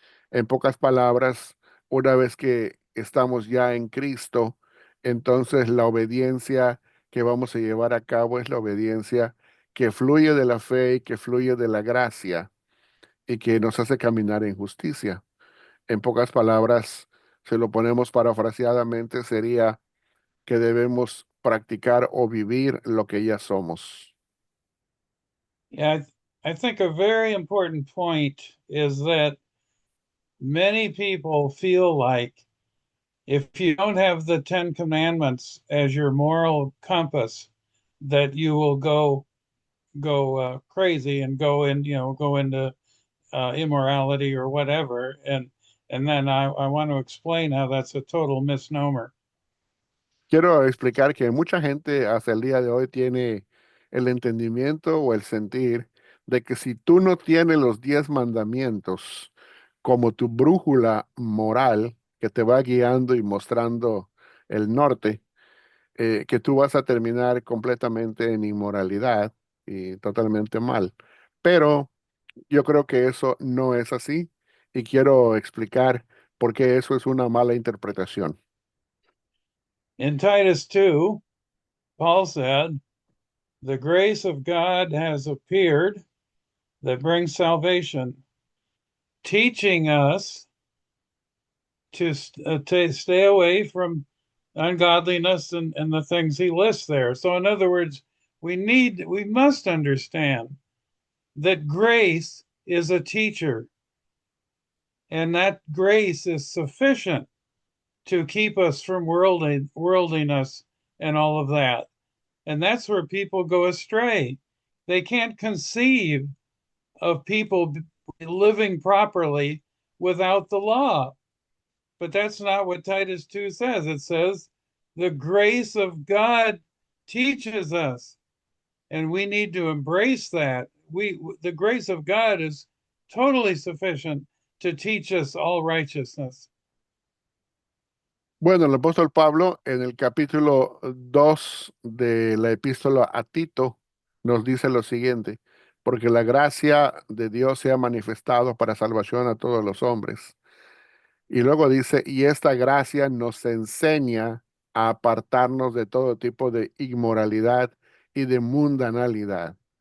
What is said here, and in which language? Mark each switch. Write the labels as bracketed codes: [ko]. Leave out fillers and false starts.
[es] En pocas palabras, una vez que estamos ya en Cristo, entonces la obediencia que vamos a llevar a cabo es la obediencia que fluye de la fe y que fluye de la gracia y que nos hace caminar en justicia. En pocas palabras, si lo ponemos parafraseadamente, sería que debemos practicar o vivir lo que ya somos. [en] Yeah, I think a very important point is that many people feel like if you don't have the Ten Commandments as your moral compass, that you will go crazy and go into immorality or whatever. And then I want to explain how that's a total misnomer. [es] Quiero explicar que mucha gente hasta el día de hoy tiene el entendimiento o el sentir de que si tú no tienes los 10 mandamientos como tu brújula moral que te va guiando y mostrando el norte, que tú vas a terminar completamente en inmoralidad y totalmente mal. Pero yo creo que eso no es así y quiero explicar por qué eso es una mala interpretación. [en] In Titus 2, Paul said, the grace of God has appeared that brings salvation, teaching us to stay away from ungodliness and the things he lists there. So, in other words, we must understand that grace is a teacher, and that grace is sufficient to keep us from worldliness and all of that. And that's where people go astray. They can't conceive of people living properly without the law. But that's not what Titus 2 says. It says the grace of God teaches us, and we need to embrace that. The grace of God is totally sufficient to teach us all righteousness. [es] Bueno, el apóstol Pablo en el capítulo 2 de la epístola a Tito nos dice lo siguiente, porque la gracia de Dios se ha manifestado para salvación a todos los hombres. Y luego dice, y esta gracia nos enseña a apartarnos de todo tipo de inmoralidad y de mundanalidad.